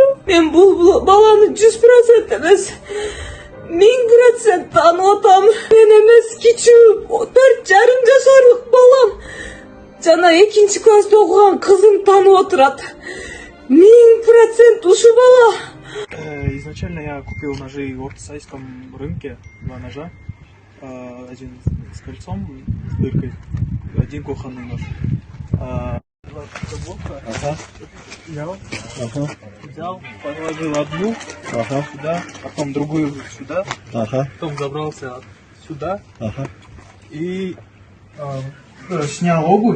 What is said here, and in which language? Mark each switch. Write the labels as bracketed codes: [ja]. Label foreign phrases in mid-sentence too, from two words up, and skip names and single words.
[ky] Мен бул баланы 100% эмес 1000% таанып атам. Мен эмес кичүү 4,5 жашарлык балам жана 2-чи класста окуган кызым таанып отурат. 1000% ушу бала. [ru] Изначально я купил ножи в ортосайском рынке, 2 ножа. Один с кольцом, с дыркой, один кухонный нож. Взял, положил одну сюда, потом другую сюда, потом забрался сюда и снял обувь.